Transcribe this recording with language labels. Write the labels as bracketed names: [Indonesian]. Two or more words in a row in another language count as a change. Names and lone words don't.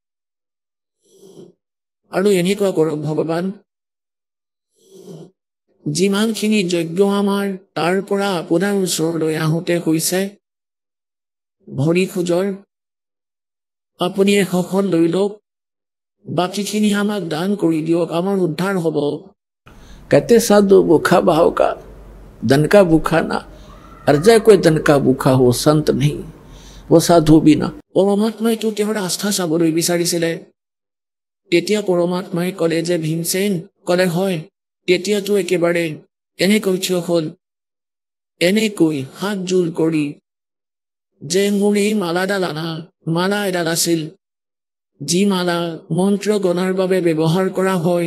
[Assamese] আৰু এনেকুৱা কৰক ভগৱান, যিমানখিনি যজ্ঞ আমাৰ তাৰ পৰা আপোনাৰ ওচৰলৈ আহোঁতে হৈছে ভৰি খোজৰ, আপুনি সখন লৈ লওক, বাকীখিনি আমাক দান কৰি দিয়ক, আমাৰ উদ্ধাৰ হ'ব। [Hindi] कहते साधु भूखा भाव का धन का भूखा ना, अर्जा कोई धन का भूखा हो संत नहीं वो साधु भी ना। [Assamese] পৰমাত্মাইতো তেওঁৰ আস্থা চাবলৈ বিচাৰিছিলে। তেতিয়া পৰমাত্মাই ক'লে যে ভীমসেন, ক'লে হয়। তেতিয়াতো একেবাৰে এনেকৈ থিয় হ'ল, এনেকৈ হাত জোৰ কৰি যে মোৰ এই মালাডাল আনা। মালা এডাল আছিল, যি মালা মন্ত্ৰ গণাৰ বাবে ব্যৱহাৰ কৰা হয়।